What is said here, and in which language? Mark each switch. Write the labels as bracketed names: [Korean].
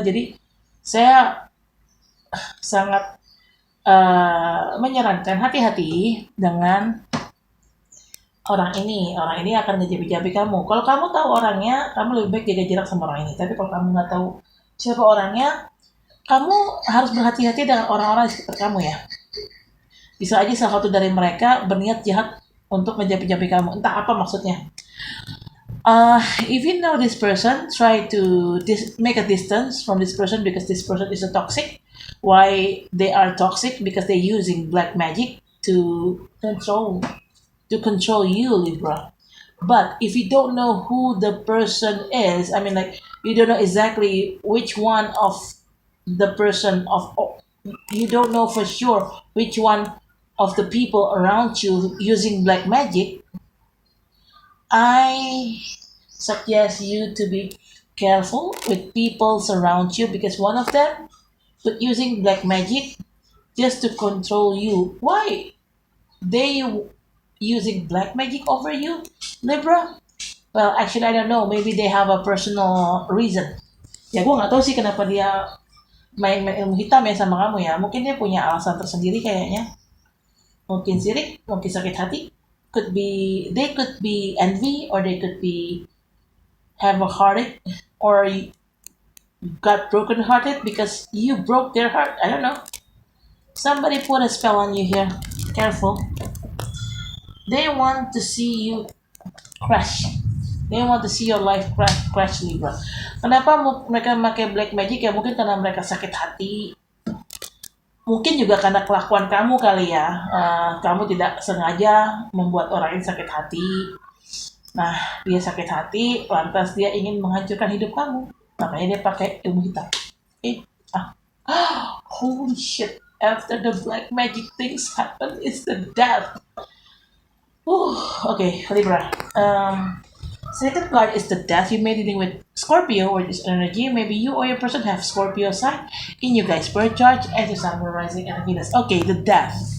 [Indonesian] Jadi saya sangat menyarankan hati-hati dengan orang ini akan ngejabi-jabi kamu. Kalau kamu tahu orangnya, kamu lebih baik jaga jarak sama orang ini. Tapi kalau kamu nggak tahu siapa orangnya, kamu harus berhati-hati dengan orang-orang di sekitar kamu ya. Bisa aja salah satu dari mereka berniat jahat untuk ngejabi-jabi kamu. Entah apa maksudnya. [English] If you know this person, try to make a distance from this person because this person is a toxic. Why they are toxic? Because they're using black magic to control you, Libra. But if you don't know who the person is, I mean, like you don't know exactly which one of the person you don't know for sure which one of the people around you using black magic. I suggest you to be careful with people around you because one of them but using black magic just to control you. Why? They using black magic over you, Libra? Well, actually, I don't know. Maybe they have a personal reason. [Indonesian] Ya, gue nggak tahu sih kenapa dia main-main ilmu hitam ya sama kamu ya. Mungkin dia punya alasan tersendiri kayaknya. Mungkin sirik, mungkin sakit hati. [English] They could be envy, or they could be have a heartache, or got broken hearted because you broke their heart. I don't know. Somebody put a spell on you here. Careful. They want to see you crash. They want to see your life crash Libra. [Indonesian] Kenapa mereka memakai black magic? Ya mungkin karena mereka sakit hati. Mungkin juga karena kelakuan kamu kali ya. Kamu tidak sengaja membuat orang ini sakit hati. Nah, dia sakit hati, lantas dia ingin menghancurkan hidup kamu. Makanya dia pakai ilmu hitam. [English] Holy shit. After the black magic things happen, it's the death. Okay, Libra. Second card is the death. You may be dealing with Scorpio or this energy. Maybe you or your person have Scorpio sign in you guys' birth chart and your sun, moon, rising, and Venus. Okay, the death.